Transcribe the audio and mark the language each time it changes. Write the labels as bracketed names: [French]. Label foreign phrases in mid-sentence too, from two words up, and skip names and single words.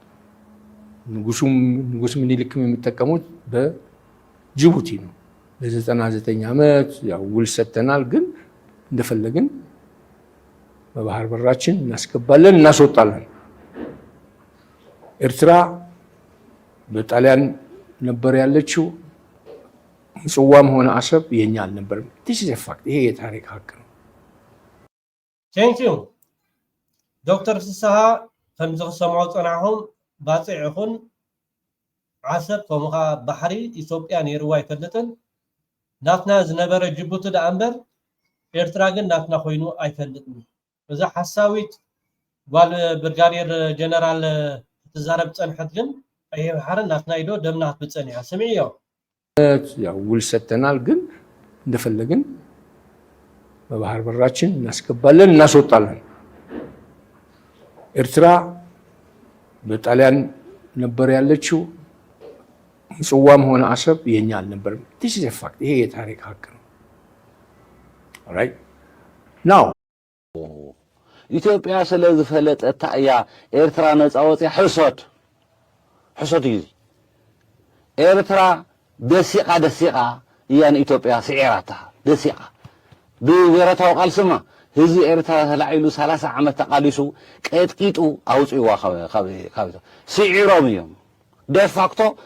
[Amharic] ንጉስ ምኒልክም የሚጠቀሙት በጅቡቲ ነው። ለ99 ዓመት ያው ውል ሰጥተናል፣ ግን እንደፈለግን በባህር በራችን እናስገባለን እናስወጣለን። ኤርትራ በጣሊያን ነበር ያለችው። ምጽዋም ሆነ አሰብ የኛ አልነበርም። [English] this is a fact። [Amharic] ይሄ የታሪክ ሀቅ ነው። [English] Thank you [Tigrinya] ዶክተር ፍስሐ ከምዚ ክሰምዖ ፀናሕኩም ባፅዕ ይኹን ዓሰብ ከምኡኻ ባሕሪ ኢትዮጵያ ነይርዋ ኣይፈልጥን። ናትና ዝነበረ ጅቡቲ ዳ እምበር ኤርትራ ግን ናትና ኮይኑ ኣይፈልጥን። እዛ ሓሳዊት ጓል ብርጋዴር ጀነራል ትዛረብ ፀንሐት ግን ቀይሕ ባሕርን ናትና ኢዶ ደምና ክትብፀን እያ። ስምዒዮ [Amharic] ያው ውል ሰጥተናል፣ ግን እንደፈለግን በባህር በራችን እናስገባለን እናስወጣለን። ኤርትራ በጣሊያን ነበር ያለችው። ምጽዋም ሆነ አሰብ የኛ አልነበርም። [English] this is a fact። [Amharic] ይሄ የታሪክ ሀቅ ነው። [English] alright now [Tigrinya] ኢትዮጵያ ስለዝፈለጠታ እያ ኤርትራ ነፃ ወፂያ ሕሶት እዩ። ኤርትራ ደሲቃ እያን ኢትዮጵያ ስዒራታ ደሲቃ ብብሔረታዊ ቃልስማ ህዝቢ ኤርትራ ተላዒሉ 30 ዓመት ተቃሊሱ ቀጥቂጡ ኣውፅዋ ካብ ስዒሮም እዮም። ደፋክቶ